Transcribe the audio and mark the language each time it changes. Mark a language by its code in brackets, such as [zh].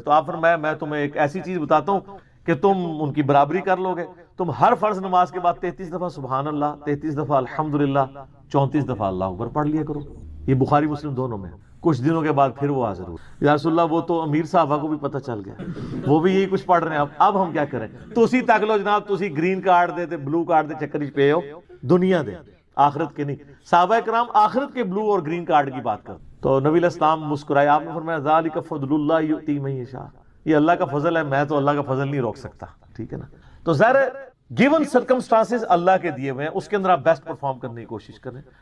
[ur] تو آپ فرمایا میں تمہیں ایک ایسی چیز بتاتا ہوں کہ تم ان کی برابری کر لو گے. تم ہر فرض نماز کے بعد 33 دفعہ سبحان اللہ، 33 دفعہ الحمدللہ، 34 دفعہ اللہ اکبر پڑھ لیا کرو. یہ بخاری مسلم دونوں میں. کچھ دنوں کے بعد پھر وہ حاضر ہوئے، یا رسول اللہ وہ تو امیر صحابہ کو بھی پتہ چل گیا، وہ بھی یہی کچھ پڑھ رہے ہیں. اب ہم کیا کریں؟ [pa] تو اسی تک لو جناب، تو اسی گرین کارڈ دے بلو کارڈ دے چکر پہ ہو، دنیا دے آخرت کے نہیں. [ur] صحابہ کرام آخرت کے بلو اور گرین کارڈ کی بات کر. تو نبی علیہ السلام مسکرائے، آپ نے فرمایا [ar] ذالک فضل اللہ یؤتی من یشاء، [ur] یہ اللہ کا فضل ہے، میں تو اللہ کا فضل نہیں روک سکتا. ٹھیک ہے نا. تو ظاہر گیون سرکمسٹانسز اللہ کے دیے ہوئے ہیں، اس کے اندر آپ بیسٹ پرفارم کرنے کی کوشش کریں.